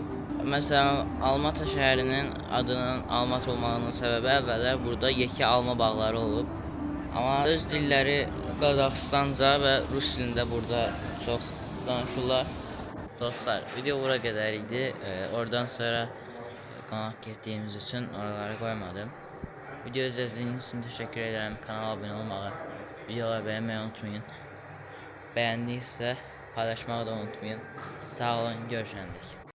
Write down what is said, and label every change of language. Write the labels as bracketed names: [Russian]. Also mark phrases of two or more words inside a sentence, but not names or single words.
[Azerbaijani] Məsələn, Almatı şəhərinin adının Almatı olmağının səbəbi əvvəllər burada yekə alma bağları olub. Amma öz dilləri Qazaxıstanca və rus dilində burada çox danışırlar. Dostlar, video bura qədər idi. Oradan sonra qonaq getdiyimiz üçün oraları qoymadım. [Turkish] Video izlədiyiniz için teşekkür ederim. Kanala abone olmağı, videoları beğenmeyi unutmayın. Beğendiyse paylaşmayı da unutmayın. [Azerbaijani] Sağ olun, görüşürüz.